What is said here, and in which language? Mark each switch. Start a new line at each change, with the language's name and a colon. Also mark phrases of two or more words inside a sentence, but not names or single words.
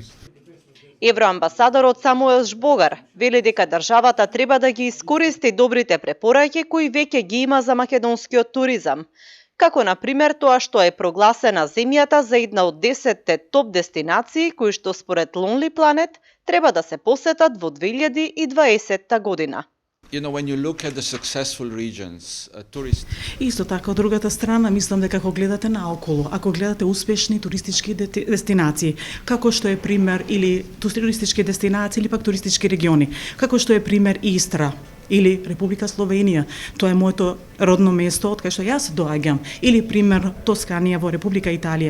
Macedonian: Евроамбасадорот Самуел Жбогар вели дека државата треба да ги искористи добрите препораки кои веќе ги има за македонскиот туризам, како на пример тоа што е прогласена земјата за една од 10 топ дестинации кои што според Lonely Planet треба да се посетат во 2020 година.
English: When you look at the successful regions,
Macedonian: Исто така, од другата страна, мислам дека ако гледате наоколу, ако гледате успешни туристички дестинации, како што е пример или туристички дестинации или пак туристички региони, како што е пример Истра или Република Словенија, тоа е моето родно место од кај што јас доаѓам, или пример Тосканија во Република Италија.